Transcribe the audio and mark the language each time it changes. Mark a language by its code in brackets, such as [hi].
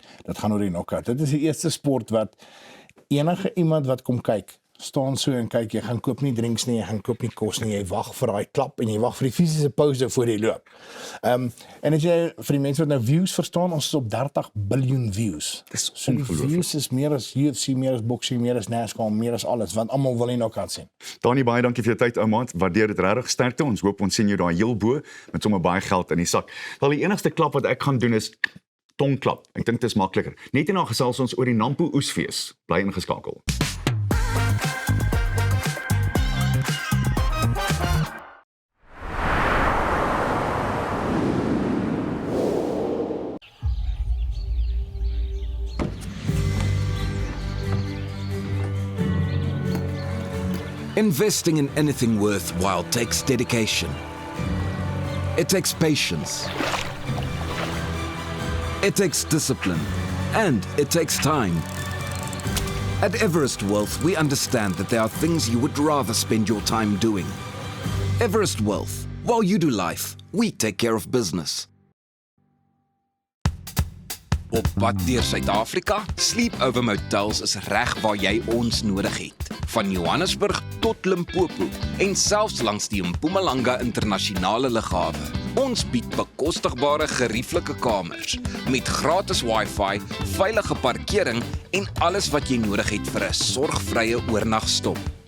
[af] Dit gaan oor die knockout. Dit is die eerste sport wat enige iemand wat kom kyk, staan so en kyk, jy gaan koop nie drinks nie, jy gaan koop nie kos nie, jy wag vir daai klap en jy wag vir die fisiese pause voor jy loop. En as jy vir die mense wat nou views verstaan, ons is op 30 biljoen views. Dis so die views is meer as UFC, meer as boxing, meer as NASCAR, meer as alles, want almal wil die knockout sien. Dani, baie dankie vir jou tyd, ou maat. Waardeer dit regtig sterkte. Ons hoop ons sien jou daar heel bo met sommer baie geld in die sak. Wel, die enigste klap wat ek gaan doen is tongklap. Ek dink dit is makliker. Net hierna gesels ons oor die Nampo Oesfees. Bly ingeskakel. [en] Investing in anything worthwhile takes dedication. It takes patience. It takes discipline. And it takes time. At Everest Wealth, we understand that there are things you would rather spend your time doing. Everest Wealth. While you do life, we take care of business. [af] Op pad deur Suid-Afrika, Sleepover Motels is reg waar jy ons nodig het. Van Johannesburg tot Limpopo en selfs langs die Mpumalanga internasionale lughawe. Ons bied bekostigbare gerieflike kamers met gratis Wi-Fi, veilige parkering en alles wat jy nodig het vir 'n sorgvrye oornagstop.